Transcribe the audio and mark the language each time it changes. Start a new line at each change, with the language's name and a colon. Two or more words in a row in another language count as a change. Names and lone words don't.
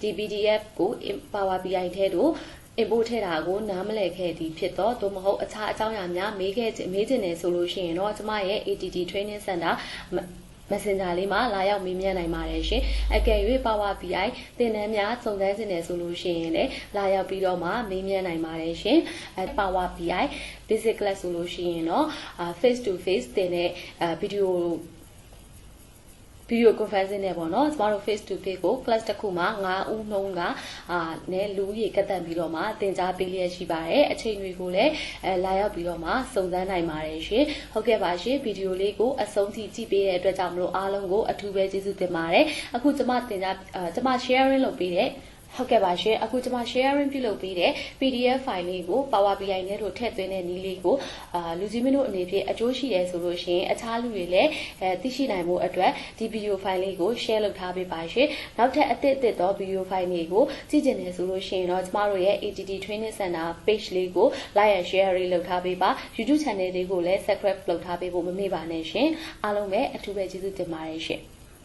Burmese: PDF ကို Power BI ထဲသို့import ထည့်တာကိုနားမလည်ခဲ့သည်ဖြစ်တော့သို့မဟုတ်အခြားအကြောင်းအရာများမေးချင်တယ်ဆိုလို့ရှိရင်တော့ကျမရဲ့ ATT Training Center Messenger လေးမှာလာရောက်မေးမြန်းနိုင်ပါတယ်ရှင်အကယ်၍ Power BI သင်တန်းများစုံစမ်းနေဆိုလို့ရှိရင်လည်းလာရောက်ပြီးတော့မှမေးမြန်းနိုင်ပါတယ်ရှင် Power BI Basic Class ဆိုလို့ရှိရင်တော့
English: face to face
Burmese: သင်တဲ့
English: video conferencing
Burmese: နဲ့ပေါ့နော်ကျမတို့
English: face to face
Burmese: ကို class တစ်ခုမှာ9ဦးနှုန်းကနဲ့လူကြီးကတ်တန်ပြီးတော့မှသင်ကြားပေးလျက်ရှိပါတယ်အချိန်တွေကိုလည်းလာရောက်ပြီးတော့မှ စုံစမ်းနိုင်ပါတယ်ရှင်ဟုတ်ကဲ့ပါရှင်ဗီဒီယိုလေးကိုအဆုံးထိကြည့်ပေးတဲ့အတွက်ကြောင့်မလို့အားလုံးကိုအထူးပဲကျေးဇူးတင်ပါတယ်အခုကျမ sharing လုပ်ပေးတဲ့ဟုတ်ကဲ့ပါရှင်အခုကျမ sharing ပြုလုပ်ပေးတဲ့
English: PDF file
Burmese: လေးကို Power BI နဲ့တို့ထည့်သွင်းတဲ့နည်းလေးကိုလူကြီးမင်းတို့အနေဖြင့်အကျိုးရှိတယ်ဆိုလို့ရှိရင်အခြားလူတွေလည်းသိရှိနိုင်မှုအတွက်ဒီ
English: video file
Burmese: လေးကို share လုပ်ထားပေးပါရှင်နောက်ထပ်အသစ်သော
English: video file
Burmese: တွေကိုကြည့်ကျင်တယ်ဆိုလို့ရှိရင်တော့ကျမတို့ရဲ့ ATT Training Center page လေးကို
English: like and share
Burmese: လုပ်ထားပေးပါ YouTube channel လေးကိုလည်း subscribe လုပ်ထားပေးဖို့မမေ့ပါနဲ့ရှင်အားလုံးပဲအထူးပဲကျေးဇူးတင်ပါတယ်ရှင်